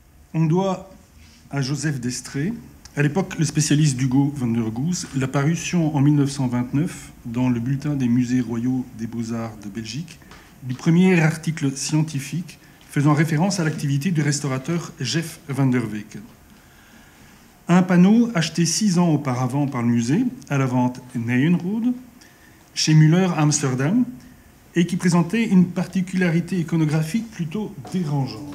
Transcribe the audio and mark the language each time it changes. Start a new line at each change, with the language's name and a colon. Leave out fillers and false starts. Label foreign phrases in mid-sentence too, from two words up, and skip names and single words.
French: On doit à Joseph d'Estrée, à l'époque le spécialiste d'Hugo van der Goes, la parution en 1929 dans le bulletin des musées royaux des beaux-arts de Belgique du premier article scientifique faisant référence à l'activité du restaurateur Jeff van der Weken. Un panneau acheté 6 ans auparavant par le musée, à la vente Nijenrode, chez Müller à Amsterdam, et qui présentait une particularité iconographique plutôt dérangeante.